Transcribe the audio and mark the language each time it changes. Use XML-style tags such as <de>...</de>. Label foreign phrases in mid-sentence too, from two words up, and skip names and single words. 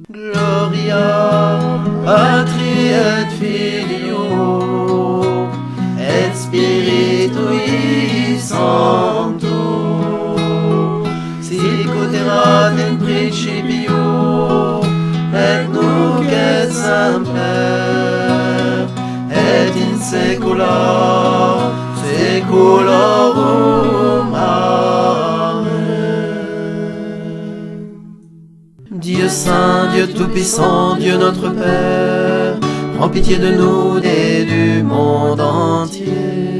<la>Gloria Patri et Filio et Spiritui Sancto, sic ut erat in principio et nunc et semper et in saecula saeculorum. Amen.</la> <fr>Dieu saint, Dieu tout-puissant, Dieu notre Père, prends pitié de nous et du monde entier.</fr>